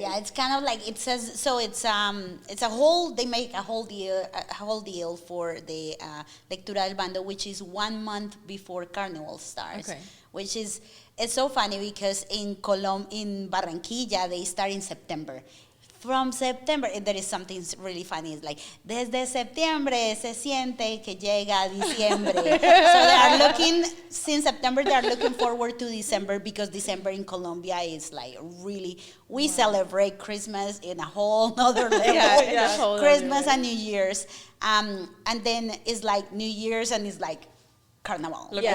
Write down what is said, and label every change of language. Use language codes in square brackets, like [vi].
[en] Yeah, it's kind of like, it says, so it's a whole, they make a whole deal for the Lectura del Bando, which is 1 month before Carnival starts. Okay. Which is, it's so funny because in Barranquilla, they start in September. From September, there is something really funny. It's like, [es] desde septiembre se siente que llega diciembre. [en] So they are looking, since September, they are looking forward to December, because December in Colombia is like really, we celebrate Christmas in a whole other level. Christmas and New Year's. And then it's like New Year's, and it's like Carnival.